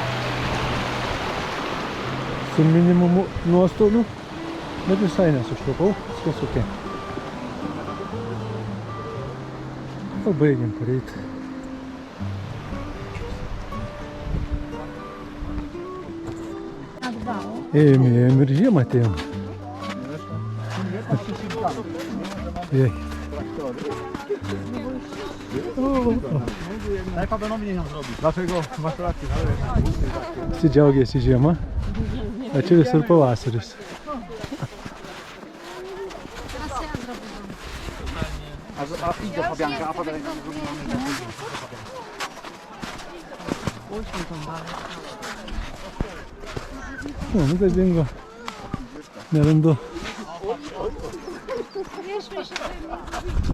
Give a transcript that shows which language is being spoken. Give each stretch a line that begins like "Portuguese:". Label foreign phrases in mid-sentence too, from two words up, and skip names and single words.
Lithuanian: Su minimumu nuostolių, bet visai nesušlapau, viskas ok. Pabaigiam pareiti. Ėjom ir žiemą atėjom. Jej.
Polish: Najprawdopodobniej ją zrobić. Dlaczego? Masz rację, ale...
Lithuanian: Visi džiaugiasi žiema, o čia visur pavasaris.
Polish: A idź do Fabianka, a Fabianka zrobimy.
Lithuanian: Nu, tai dingo. Nerandu.